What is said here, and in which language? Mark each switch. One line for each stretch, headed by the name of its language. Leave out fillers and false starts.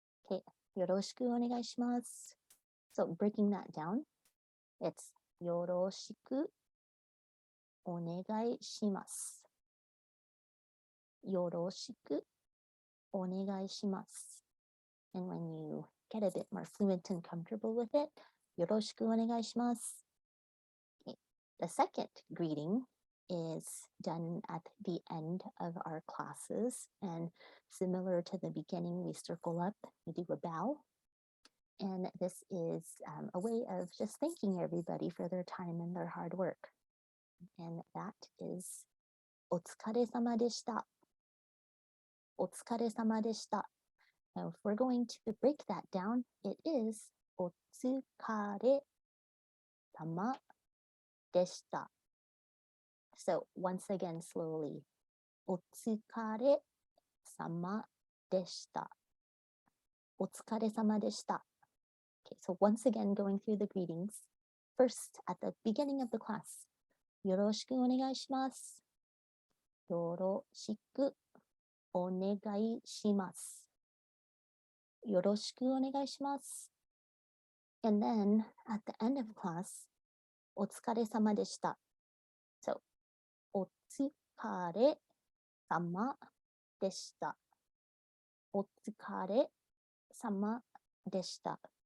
Japanese: Okay, よろしくお願いします。
English: So breaking that down, it's
Japanese: よろしくお願いします。よろしくお願いします。
English: And when you get a bit more fluent and comfortable with it,
Japanese: よろしくお願いします。
English: Okay. The second greeting is done at the end of our classes. And similar to the beginning, we circle up, we do a bow. And this is a way of just thanking everybody for their time and their hard work. And that is
Japanese: お疲れ様でした。お疲れ様でした。
English: Now, if we're going to break that down, it is
Japanese: お疲れ様でした。
English: So once again, slowly.
Japanese: お疲れ様でした。お疲れ様でした。
English: Okay, so once again, going through the greetings. First, at the beginning of the class,
Japanese: よろしくお願いします。よろしくお願いします。よろしくお願いします。
English: And then, at the end of class,
Japanese: お疲れ様でした。 So, お疲れ様でした。お疲れ様でした。